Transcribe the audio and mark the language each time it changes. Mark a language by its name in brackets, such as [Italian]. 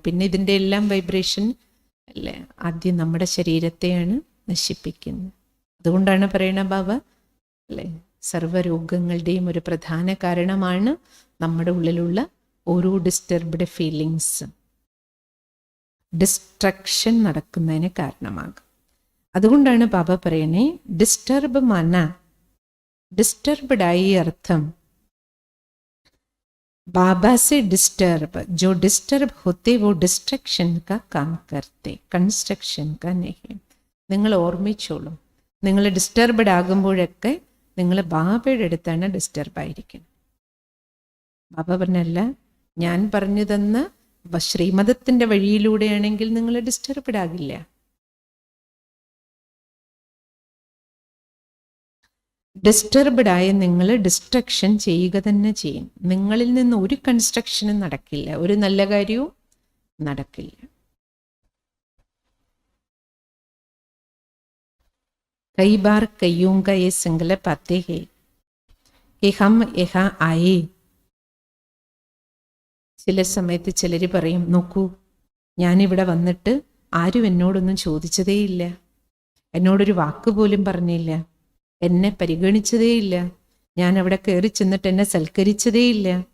[Malayalam] പിന്നെ ഇതിൻ്റെ എല്ലാം വൈബ്രേഷൻ അല്ലേ ആദ്യം നമ്മുടെ ശരീരത്തെയാണ് നശിപ്പിക്കുന്നത്. അതുകൊണ്ടാണ് പറയണ ബാബ അല്ലേ, സർവ്വരോഗങ്ങളുടെയും ഒരു പ്രധാന കാരണമാണ് നമ്മുടെ ഉള്ളിലുള്ള ഓരോ ഡിസ്റ്റർബ്ഡ് ഫീലിങ്സ്, ഡിസ്ട്രക്ഷൻ നടക്കുന്നതിന് കാരണമാകും. അതുകൊണ്ടാണ് ബാബ പറയണേ, ഡിസ്റ്റർബ് മന, ഡിസ്റ്റർബ്ഡായി അർത്ഥം [Hindi] बाबा से डिस्टर्ब, जो डिस्टर्ब होते वो डिस्ट्रक्शन का काम करते, കൺസ്ട്രക്ഷൻ का नहीं. [Malayalam] നിങ്ങൾ ഓർമ്മിച്ചോളൂ, നിങ്ങൾ ഡിസ്റ്റർബ്ഡ് ആകുമ്പോഴൊക്കെ നിങ്ങൾ ബാബയുടെ അടുത്താണ് ഡിസ്റ്റർബായിരിക്കുന്നത്. ബാബ പറഞ്ഞല്ല, ഞാൻ പറഞ്ഞു തന്ന ശ്രീമതത്തിൻ്റെ വഴിയിലൂടെയാണെങ്കിൽ നിങ്ങൾ ഡിസ്റ്റർബ്ഡ് ആകില്ല. ഡിസ്റ്റർബ്ഡ് ആയ നിങ്ങൾ ഡിസ്ട്രക്ഷൻ ചെയ്യുക തന്നെ ചെയ്യും. നിങ്ങളിൽ നിന്ന് ഒരു കൺസ്ട്രക്ഷനും നടക്കില്ല, ഒരു നല്ല കാര്യവും നടക്കില്ല. [Hindi] कई बार कईयों का ये संकल्प आते हैं कि हम यहाँ आए. [Malayalam] ചില സമയത്ത് ചിലർ പറയും, നോക്കൂ, ഞാനിവിടെ വന്നിട്ട് ആരും എന്നോടൊന്നും ചോദിച്ചതേയില്ല, എന്നോടൊരു വാക്ക് പോലും പറഞ്ഞില്ല, എന്നെ പരിഗണിച്ചതേയില്ല, ഞാൻ അവിടെ കയറി ചെന്നിട്ട് എന്നെ സൽക്കരിച്ചതേയില്ല.